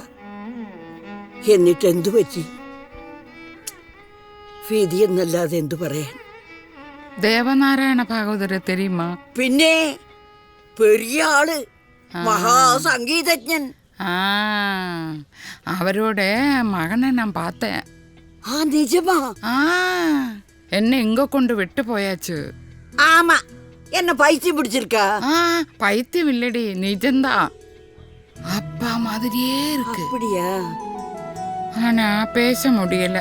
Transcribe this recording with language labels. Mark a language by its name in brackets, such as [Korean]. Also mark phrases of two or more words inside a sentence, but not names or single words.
[Malayalam] എന്നിട്ട് എന്തു പറ്റി? വിധി എന്നല്ലാതെ എന്തു പറയാൻ. ദേവനാരായണ ഭാഗവതരെ തെരയുമാ? പിന്നെ പെരിയ ആള്, മഹാസംഗീതജ്ഞൻ. [Tamil] അവരോட மகனை நான் பார்த்தேன். நிஜமா? என்ன எங்க கொண்டு விட்டு போயாச்சு. ஆமா, என்ன பைத்தியம் பிடிச்சிருக்கா? பைத்தியம் இல்லடி, நிஜம்தான். அப்பா மாதிரியே இருக்கு. அப்படியா? ஆனா பேச முடியல.